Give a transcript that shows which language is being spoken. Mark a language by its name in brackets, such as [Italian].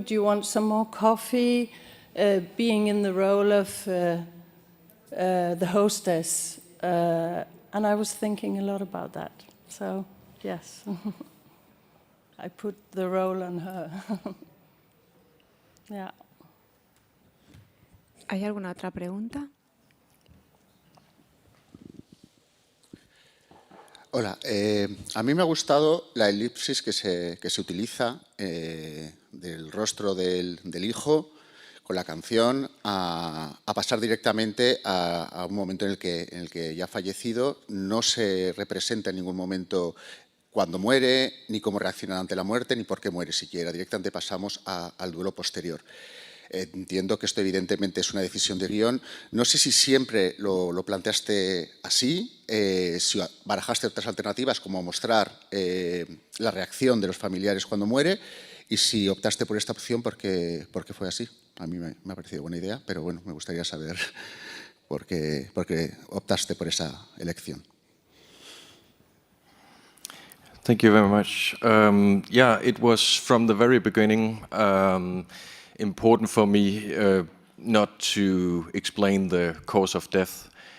[English] Do you want some more coffee? Being in the role of the hostess, And I was thinking a lot about that. So, yes, I put the role on her. Yeah. [Spanish] ¿Hay alguna otra pregunta? Hola, a mí me ha gustado la elipsis que se utiliza del rostro del hijo con la canción a pasar directamente a un momento en el que ya ha fallecido. No se representa en ningún momento cuando muere, ni cómo reacciona ante la muerte, ni por qué muere siquiera. Directamente pasamos al duelo posterior. Entiendo que esto evidentemente es una decisión de guión. No sé si siempre lo planteaste así, si barajaste otras alternativas como mostrar la reacción de los familiares cuando muere y si optaste por esta opción porque fue así. A mí me ha parecido buena idea, pero bueno, me gustaría saber por qué optaste por esa elección. [English] Thank you very much. Yeah, it was from the very beginning important for me not to explain the cause of death.